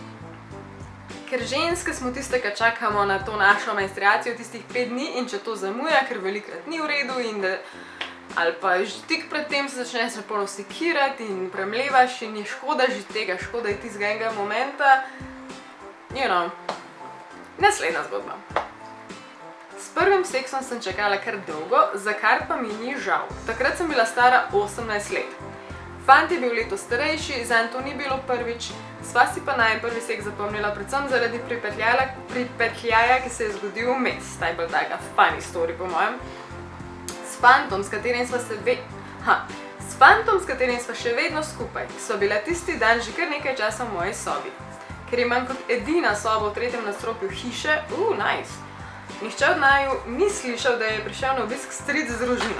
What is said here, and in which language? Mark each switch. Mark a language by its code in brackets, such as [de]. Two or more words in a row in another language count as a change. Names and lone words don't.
[sl] Ker ženske smo tiste, ki čakamo na to našo menstruacijo tistih 5 dni in če to zamuja, ker velikrat ni v redu in da ali pa tik pred tem se začneš napolno sekirati in premlevaš in je škoda že tega, škoda je tistega enega momenta. [en] You know. [sl] Naslednja zgodba. S prvim seksom sem čakala kar dolgo, za kar pa mi ni žal. Takrat sem bila stara 18 let. Fant je bil leto starejši, zanj to ni bilo prvič, sva si pa najin prvi seks zapomnila predvsem zaradi pripetljaja, ki se je zgodil vmes. Ta je bila taka [en] funny story [sl] po mojem. S fantom, s katerim sva še vedno skupaj, sva bila tisti dan že kar nekaj časa v moji sobi. Ker imam kot edina soba v 3. nadstropju hiše, nice. Nihče od naju ni slišal, da je prišel na obisk stric z družino.